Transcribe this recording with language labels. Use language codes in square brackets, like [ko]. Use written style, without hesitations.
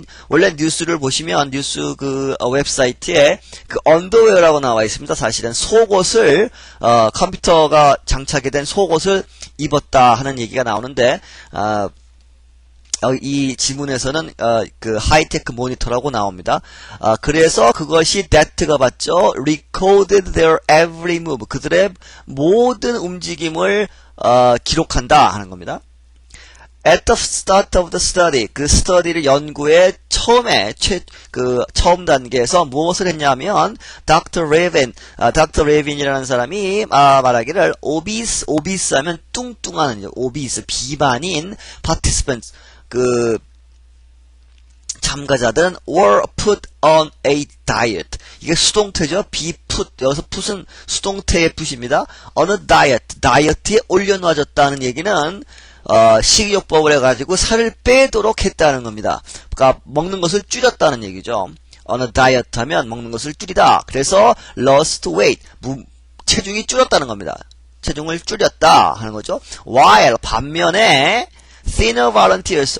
[ko] 원래 뉴스를 보시면 뉴스 웹사이트에 언더웨어라고 나와 있습니다. 사실은 속옷을, 컴퓨터가 장착이 된 속옷을 입었다 하는 얘기가 나오는데, 이 지문에서는 하이테크 모니터라고 나옵니다. 그래서 그것이 that가 봤죠. [en] recorded their every move. [ko] 그들의 모든 움직임을 기록한다 하는 겁니다. [en] At the start of the study, [ko] 스터디를 연구의 처음 단계에서 무엇을 했냐면, [en] Dr. [ko] Levin이라는 사람이, 말하기를, [en] obese [ko] 하면 뚱뚱한, [en] obese, [ko] 비만인, [en] participants, [ko] 참가자들은 [en] were put on a diet. [ko] 이게 수동태죠. [en] be put. [ko] 여기서 put은 수동태의 put입니다. [en] on a diet. [ko] 다이어트에 올려놓아졌다는 얘기는, 식이요법을 해가지고 살을 빼도록 했다는 겁니다. 그러니까 먹는 것을 줄였다는 얘기죠. [en] on a diet [ko] 하면 먹는 것을 줄이다. 그래서 [en] lost weight. [ko] 체중이 줄었다는 겁니다. 체중을 줄였다 하는 거죠. [en] while [ko] 반면에 [en] thinner volunteers.